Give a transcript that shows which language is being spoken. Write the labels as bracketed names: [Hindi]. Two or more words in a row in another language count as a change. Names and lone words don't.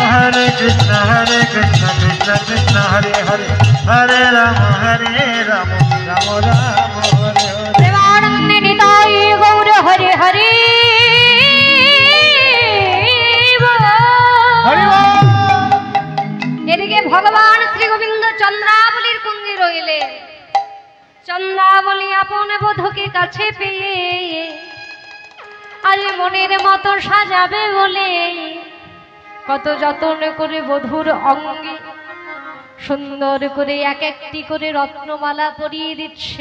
[Sanskrit] हरे कृष्ण कृष्ण कृष्ण हरे हरे हरे राम राम राम हरे हरे प्रेमानंद निताय गौर हरे हरे [Bangla] হরি বোল এদিকে ভগবান শ্রী গোবিন্দ চন্দ্রাবলীর কুঞ্জে রইলে চন্দ্রাবলী আপন বধূকে কাছে পেয়ে আজ মনের মতো সাজাবে বলে কত যত্ন করে বধূর অঙ্গে সুন্দর করে এক একটি করে রত্নমালা পরিয়ে দিচ্ছে।